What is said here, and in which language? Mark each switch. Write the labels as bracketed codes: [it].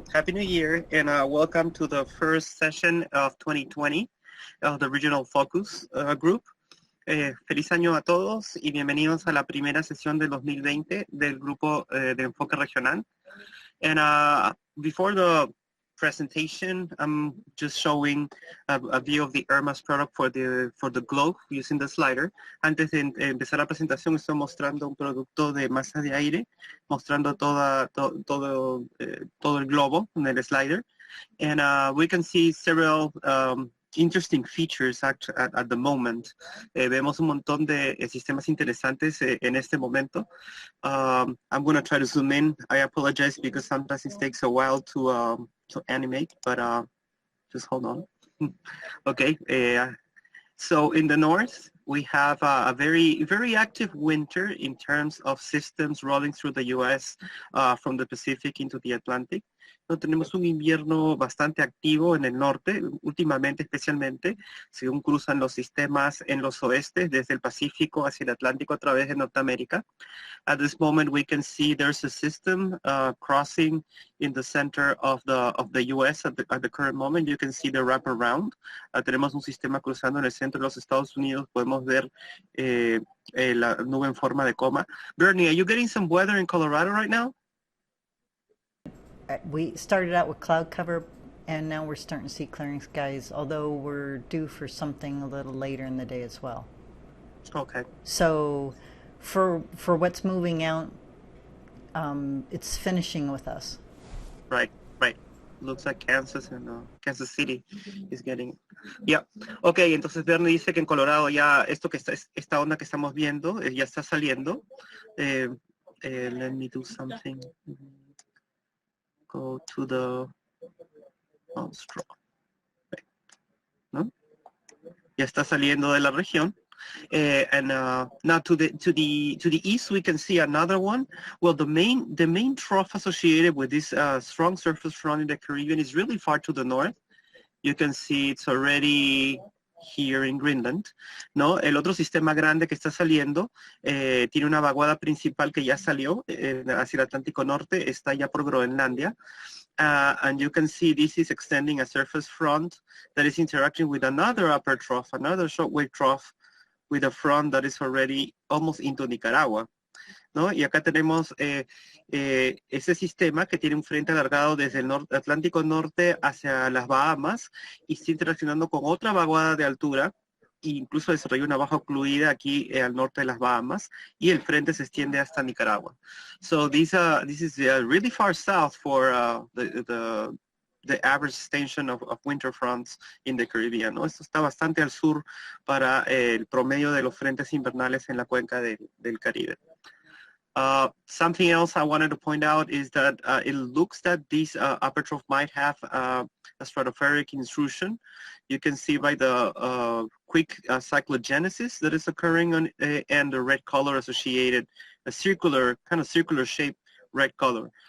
[en] Happy New Year, and welcome to the first session of 2020 of the Regional Focus Group. [es] Feliz año a todos y bienvenidos a la primera sesión del 2020 del grupo de enfoque regional. [en] And before the presentation, I'm just showing a view of the Irma's product for the globe using the slider. [es] Antes de empezar la presentación, estoy mostrando un producto de masa de aire, mostrando todo el globo en el slider. [en] And we can see several interesting features at the moment. [es] Vemos un montón de sistemas interesantes en este momento. [en] I'm going to try to zoom in. I apologize because sometimes it takes a while to animate, but just hold on. Okay. So in the north, we have a very active winter in terms of systems rolling through the U.S. From the Pacific into the Atlantic. [es] No, tenemos un invierno bastante activo en el norte, últimamente especialmente, según cruzan los sistemas en los oestes, desde el Pacífico hacia el Atlántico a través de Norteamérica. [en] At this moment, we can see there's a system crossing in the center of the U.S. at the current moment. You can see the wraparound. [es] Tenemos un sistema cruzando en el centro de los Estados Unidos. Podemos ver la nube en forma de coma. [en] Bernie, are you getting some weather in Colorado right now? We started out with cloud cover, and now we're starting to see clearing skies, although we're due for something a little later in the day as well. Okay. So for what's moving out, it's finishing with us. Right. Looks like Kansas and Kansas City is getting. Yeah. [es] Okay, entonces Bernie dice que en Colorado ya esta onda que estamos viendo ya está saliendo. [en] Let me do something. Go to the straw. ¿No? [es] Ya está saliendo de la región. [en] And now to the east, we can see another one. Well, the main trough associated with this strong surface front in the Caribbean is really far to the north. You can see it's already here in Greenland, ¿no? [es] El otro sistema grande que está saliendo tiene una vaguada principal que ya salió hacia el Atlántico Norte, está ya por Groenlandia. [en] And you can see this is extending a surface front that is interacting with another upper trough, another shortwave trough, with a front that is already almost into Nicaragua, ¿no? [es] Y acá tenemos ese sistema que tiene un frente alargado desde el Atlántico Norte hacia las Bahamas y está interaccionando con otra vaguada de altura, e incluso desarrolla una baja ocluida aquí al norte de las Bahamas, y el frente se extiende hasta Nicaragua. [en] So this is really far south for the average extension of winter fronts in the Caribbean, ¿no? [es] Esto está bastante al sur para el promedio de los frentes invernales en la cuenca del Caribe. [en] Something else I wanted to point out is that it looks that this upper trough might have a stratospheric intrusion. You can see by the quick cyclogenesis that is occurring on, and the red color associated, a kind of circular shape red color.